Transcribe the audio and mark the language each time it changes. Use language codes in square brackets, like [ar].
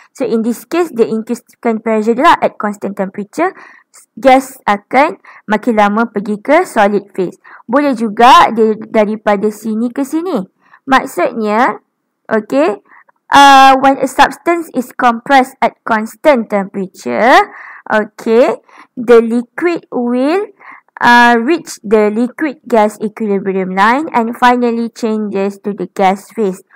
[en] So, in this case, [ms] dia increasekan [en] pressure [ms] dia lah [en] at constant temperature. [ms] Gas akan makin lama pergi ke [en] solid phase. [ms] Boleh juga dia daripada sini ke sini. Maksudnya, [en] okay, when a substance is compressed at constant temperature, okay, the liquid will reach the liquid gas equilibrium line and finally changes to the gas phase.